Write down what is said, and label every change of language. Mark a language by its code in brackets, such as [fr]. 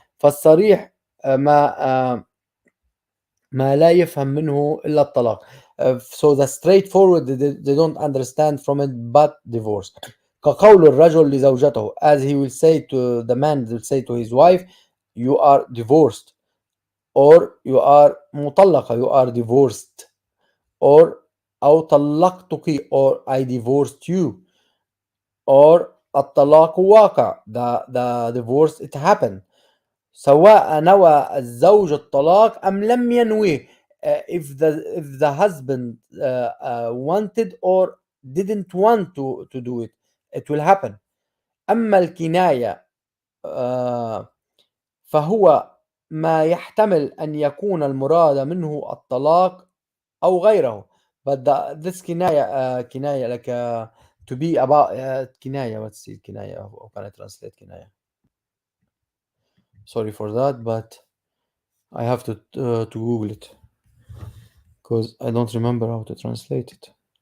[ar] فالصريح ما لا يفهم منه إلا الطلاق. [en] So the straightforward, they don't understand from it but divorce. [ar] كقول الرجل لزوجته, [en] as he will say to the man, will say to his wife, you are divorced, or you are مطلقة, you are divorced, or [ar] أو طلقتك, [en] or I divorced you, or [ar] الطلاق واقع, [en] the divorce it happened, [ar] سواء نوى الزوج الطلاق أم لم ينويه. [en] If the husband wanted or didn't want to do it, it will happen. [ar] أما الكناية فهو ما يحتمل أن يكون المراد منه الطلاق أو غيره. [en] But this كناية like to be about كناية. Let's see كناية. How can I translate كناية? Sorry for that, but I have to Google it because I don't remember how to translate it.